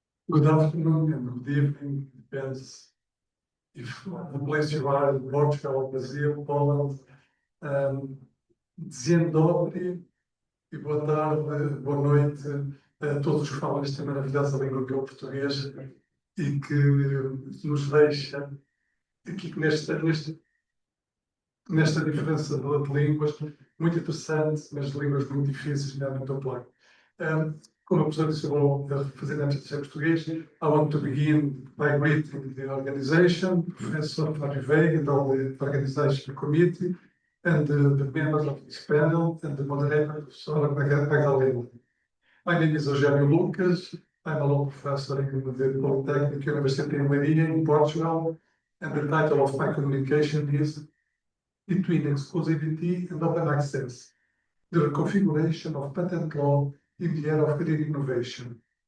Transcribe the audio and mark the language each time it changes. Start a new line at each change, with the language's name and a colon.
English: Good afternoon and good evening. Depends if the place you are in Portugal, Brazil, Poland.
Polish: Dzień
Portuguese: e boa tarde, boa noite a todos que falam esta maravilhosa língua que é o português e que nos deixa aqui nesta diferença de línguas muito interessante, mas de línguas muito difíceis, realmente ao placo. Como a professora disse, eu vou fazer antes de ser português.
English: I want to begin by greeting the organization, Professor Fábio Veiga, and all the organization committee, and the members of this panel, and the moderator, Professor Magdalena. My name is Eugenio Lucas. I'm a law professor in the Polytechnic University in Leiria in Portugal, and the title of my communication is Between Exclusivity and Open Access, the reconfiguration of patent law in the era of green innovation.